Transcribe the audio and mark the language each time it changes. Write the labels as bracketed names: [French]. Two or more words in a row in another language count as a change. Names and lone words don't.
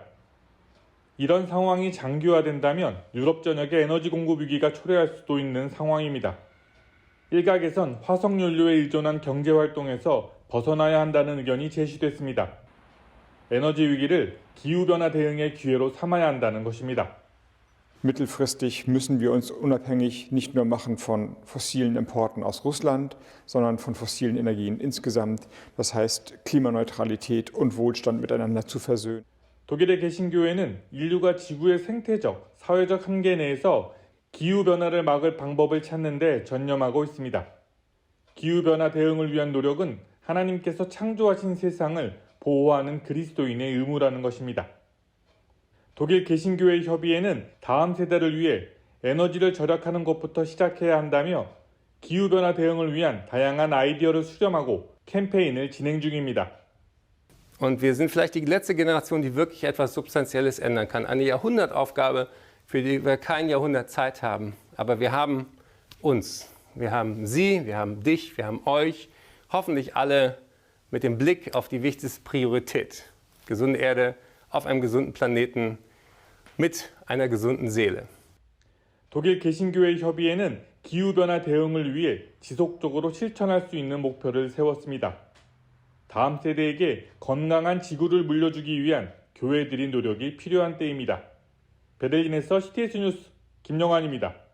[Korean] 이런 상황이 장기화된다면 유럽 전역에 에너지 공급 위기가 초래할 수도 있는 상황입니다. 일각에선 화석연료에 의존한 경제활동에서 벗어나야 한다는 의견이 제시됐습니다. 에너지 위기를 기후변화 대응의 기회로 삼아야 한다는 것입니다. [German] Mittelfristig müssen wir uns unabhängig nicht nur machen von fossilen Importen aus Russland, sondern von fossilen Energien insgesamt. Das heißt, Klimaneutralität und Wohlstand miteinander zu versöhnen. [Korean] 독일의 개신교회는 인류가 지구의 생태적, 사회적 한계 내에서 기후변화를 막을 방법을 찾는 데 전념하고 있습니다. 기후변화 대응을 위한 노력은 하나님께서 창조하신 세상을 보호하는 그리스도인의 의무라는 것입니다. 독일 개신교회 협의회는 다음 세대를 위해 에너지를 절약하는 것부터 시작해야 한다며 기후변화 대응을 위한 다양한 아이디어를 수렴하고 캠페인을 진행 중입니다. [German] Und wir sind vielleicht die letzte Generation, die wirklich etwas Substanzielles ändern kann. Eine Jahrhundertaufgabe, für die wir kein Jahrhundert Zeit haben. Aber wir haben uns, wir haben Sie, wir haben dich, wir haben euch, hoffentlich alle mit dem Blick auf die wichtigste Priorität. Gesunde Erde auf einem gesunden Planeten mit einer gesunden Seele. [Korean] 독일 개신교회 협의회는 기후변화 대응을 위해 지속적으로 실천할 수 있는 목표를 세웠습니다. 다음 세대에게 건강한 지구를 물려주기 위한 교회들의 노력이 필요한 때입니다. 베를린에서 CTS 뉴스 김영환입니다.